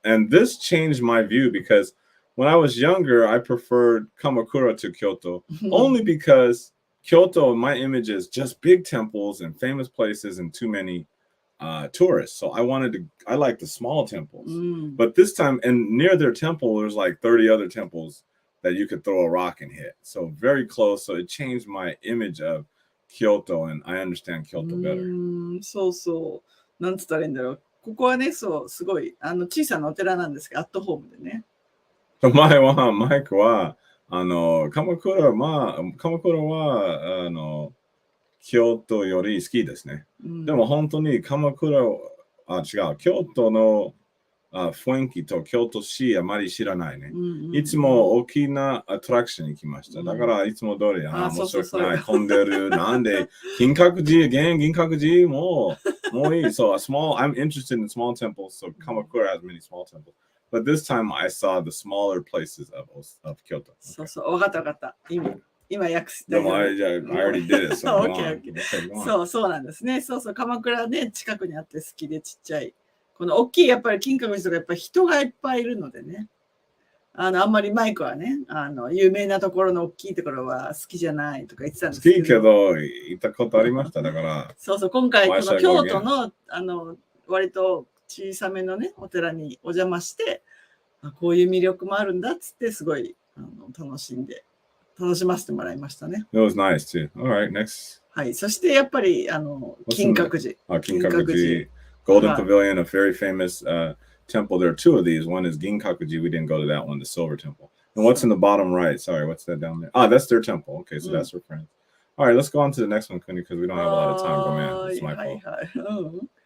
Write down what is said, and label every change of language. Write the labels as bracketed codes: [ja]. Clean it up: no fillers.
[en] And this changed my view because when I was younger, I preferred Kamakura to Kyoto, only because Kyoto, my image is just big temples and famous places and too many tourists. So I like the small temples. But this time, and near their temple, there's like 30 other temples that you could throw a rock and hit. So very close. So it changed my image of Kyoto, and I understand Kyoto better. [ja] そう。なんつったらいいんだろう。ここはね、そう、すごい、小さなお寺なんですけど、アットホームでね。前は、マイクは、鎌倉は、京都より好きですね。でも本当に鎌倉、違う、京都の雰囲気と京都市あまり知らないね。いつも大きなアトラクションに行きました。だからいつも通り、面白くない、混んでる、なんで、銀閣寺もういい。 [en] So I'm interested in small temples, so Kamakura has many small temples. But this time I saw the smaller places of Kyoto. [ja] そう、わかった。今訳す。でも [en] I already did it. So okay. [ja] そうなんですね。そう、鎌倉ね、近くにあって好きでちっちゃい。この大きいやっぱり金閣寺とかやっぱり人がいっぱいいるのでね。あんまりマイクはね、有名なところの大きいところは好きじゃないとか言ってたんですけど。好きけど、行ったことありました。だから。そう、今回この京都の、割と小さめのね、お寺にお邪魔して、こういう魅力もあるんだっつって、すごい楽しませてもらいましたね。 [en] It was nice too. All right, next. [ja] はい、そしてやっぱり、金閣寺。金閣寺。 [en] Golden Pavilion, a very famous temple. There are two of these. One is Ginkakuji. We didn't go to that one, the Silver Temple. And what's in the bottom right? Sorry, what's that down there? Ah, that's their temple. Okay, so that's her friend. All right, let's go on to the next one, Kuni, because we don't have a lot of time. Go, man. It's my fault.